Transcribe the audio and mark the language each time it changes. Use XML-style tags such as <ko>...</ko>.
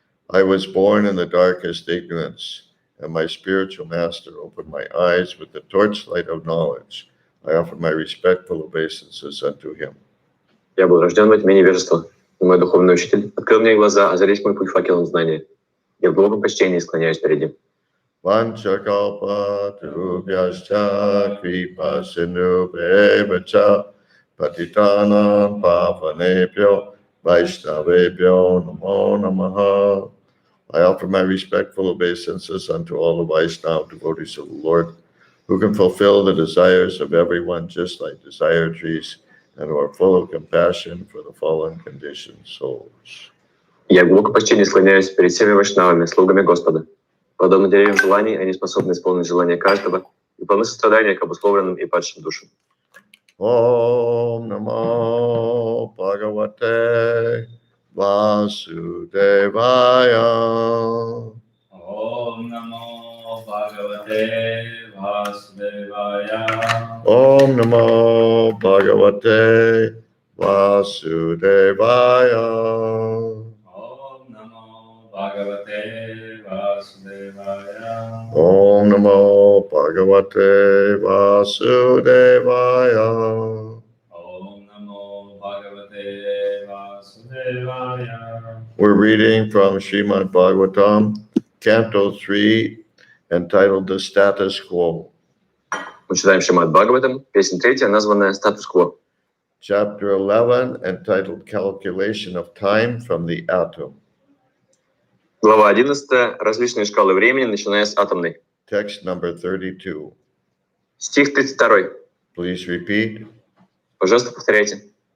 <en>I was born in the darkest ignorance, and my spiritual master opened my eyes with the torchlight of knowledge. I offer my respectful obeisances unto him.</en> <ru>Я был рожден во тьме невежества, и мой духовный учитель открыл мне глаза, озарив мой путь факелом знания. Я в глубоком почтении склоняюсь перед ним.</ru> <sa>Vanchakalpa Tarubhyascha Kripa Sindhubheva Patitanam Pavanebhyo Vaishnavebhyo Namo Namaha.</sa> <en>I offer my respectful obeisances unto all the Vaishnava devotees of the Lord, who can fulfill the desires of everyone just like desire trees, and who are full of compassion for the fallen conditioned souls.</en> <ru>Я в глубоком почтении склоняюсь перед всеми вайшнавами, слугами Господа. Подобно деревьям желаний, они способны исполнить желания каждого и полны сострадания к обусловленным и падшим душам.</ru> <sa>Om Namo Bhagavate Vasudevaya. Om Namo Bhagavate Vasudevaya. Om Namo Bhagavate Vasudevaya. Om Namo Bhagavate Vasudevaya. Om Namo Bhagavate Vasudevaya. Om Namo Bhagavate Vasudevaya.</sa> <en>We're reading from Srimad Bhagavatam, Canto 3, entitled The Status Quo.</en> <ru>Мы читаем Шримад Бхагаватам, песня 3, названная «Статус-кво».</ru> <en>Chapter 11, entitled Calculation of Time from the Atom.</en> <ru>Глава 11. Различные шкалы времени, начиная с атомной.</ru> <en>Text number 32.</en> <ru>Стих 32.</ru> <en>Please repeat.</en> <ru>Пожалуйста, повторяйте.</ru>